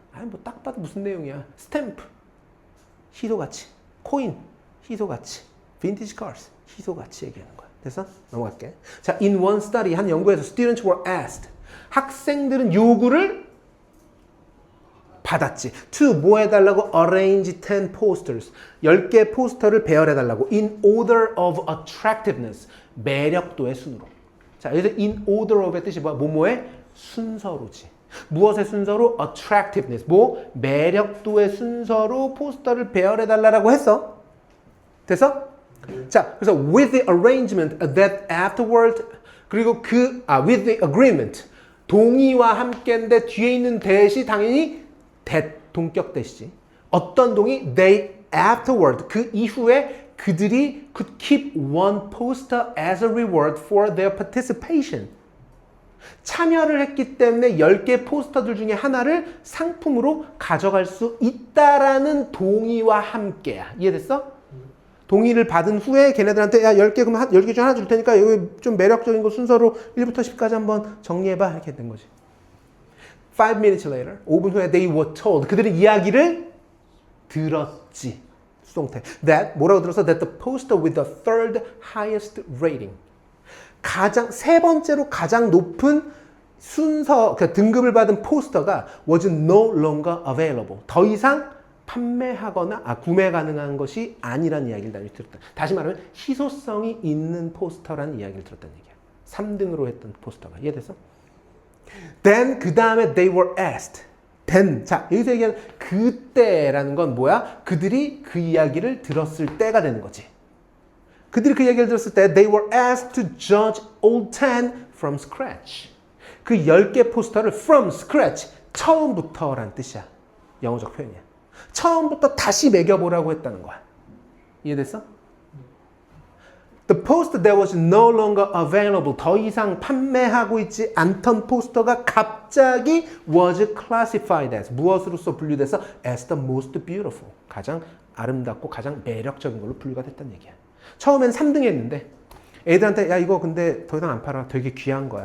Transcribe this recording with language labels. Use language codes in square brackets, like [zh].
[ko] 아니 뭐 딱 봐도 무슨 내용이야? 스탬프, 희소가치, 코인, 희소가치, vintage cars, 희소가치 얘기하는 거야. 됐어? 넘어갈게. 자, [en] in one study, [ko] 한 연구에서 [en] students were asked, [ko] 학생들은 요구를 받았지. [en] To [ko] 뭐 해달라고? [en] Arrange 10 posters. [ko] 10개 포스터를 배열해달라고. [en] In order of attractiveness. [ko] 매력도의 순으로. 자, 여기서 [en] in order of [ko] 의 뜻이 뭐야? 뭐뭐의 순서로지. 무엇의 순서로? Attractiveness. 뭐? 매력도의 순서로 포스터를 배열해달라고 했어. 됐어? 자, 그래서 [en] with the arrangement that afterward, [ko] 그리고 [en] with the agreement. [ko] 동의와 함께인데 뒤에 있는 대시 당연히 동격 대시지. 어떤 동의? [en] They afterward. [ko] 그 이후에 그들이 [en] could keep one poster as a reward for their participation. [ko] 참여를 했기 때문에 10개 포스터들 중에 하나를 상품으로 가져갈 수 있다라는 동의와 함께야. 이해됐어? 동의를 받은 후에 걔네들한테 야 10개 그럼 10개 중 하나 줄 테니까 여기 좀 매력적인 거 순서로 1부터 10까지 한번 정리해봐. 이렇게 된 거지. [en] 5 minutes later, [ko] 5분 후에 [en] they were told. [ko] 그들은 이야기를 들었지. 수동태. That, 뭐라고 들었어? [en] That the poster with the third highest rating. [ko] 세 번째로 가장 높은 순서, 그러니까 등급을 받은 포스터가 [en] was no longer available. [ko] 더 이상 판매하거나 구매 가능한 것이 아니란 이야기를 들었다. 다시 말하면 희소성이 있는 포스터라는 이야기를 들었다는 얘기야. 3등으로 했던 포스터가. 이해됐어? [en] Then [ko] 그 다음에 [en] they were asked. [ko] Then 자 여기서 얘기하는 그때라는 건 뭐야? 그들이 그 이야기를 들었을 때가 되는 거지. 그들이 그 이야기를 들었을 때 [en] they were asked to judge all 10 from scratch. [ko] 그 10개 포스터를 [en] from scratch, [ko] 처음부터란 뜻이야. 영어적 표현이야. 처음부터 다시 매겨보라고 했다는 거야. 이해됐어? [en] The poster that was no longer available. [ko] 더 이상 판매하고 있지 않던 포스터가 갑자기 [en] was classified as. [ko] 무엇으로서 분류돼서? [en] As the most beautiful. [ko] 가장 아름답고 가장 매력적인 걸로 분류가 됐다는 얘기야. 처음엔 3등 했는데 애들한테 야 이거 근데 더 이상 안 팔아. 되게 귀한 거야.